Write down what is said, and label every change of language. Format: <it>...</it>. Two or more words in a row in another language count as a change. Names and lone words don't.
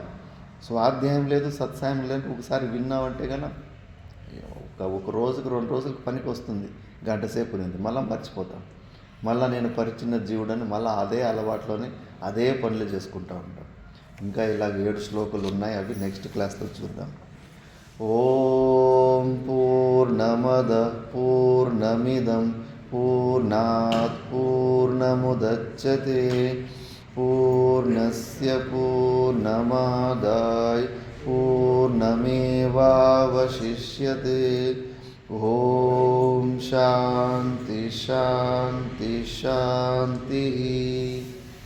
<te>స్వాధ్యాయం లేదు, సత్సాయం లేదు, ఒకసారి విన్నామంటే కన్నా ఒక రోజుకు 2 రోజులకు పనికి వస్తుంది. గంట సేపు ఉంది, మళ్ళీ మర్చిపోతాం. మళ్ళీ నేను పరిచిన జీవుడని మళ్ళీ అదే అలవాట్లోనే అదే పనులు చేసుకుంటూ ఉంటాం. ఇంకా ఇలాగ 7 శ్లోకాలు ఉన్నాయి, అవి</te> <en>next classlo</en> <te>చూద్దాం.</te> <sa>ఓం పూర్ణమద పూర్ణమిదం పూర్ణాత్ పూర్ణముదచ్యతే పూర్ణస్య పూర్ణమాదాయ పూర్ణమేవావశిష్యతే. ఓం శాంతి శాంతి శాంతి.</sa>